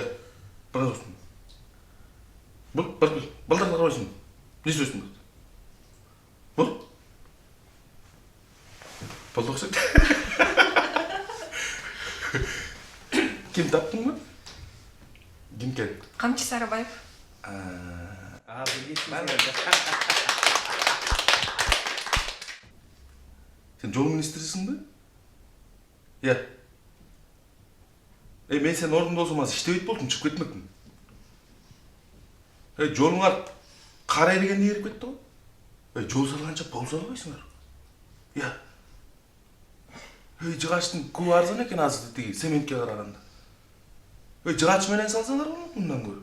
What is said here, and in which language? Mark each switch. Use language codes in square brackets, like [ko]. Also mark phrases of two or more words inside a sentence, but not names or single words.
[ky] Бара турсун. Балдар карабайсың. Не сөзсүң? Бол. Болду окшойт. Ким таптыңбы? Ким кен? Камчы Сарыбаев. Сен жол министрисиңби? Иә. Мен сен ордунда болсом азыр иштебейт болдум, чыгып кетмекмин. Жолуңар кар эригенде эрип кетти го. Жол салганча пол салбайсыңар. Иә. Жыгачтын кубу арзан экен азыр тиги цементке караганда. Жыгач менен салсаңар болот мындан көрө.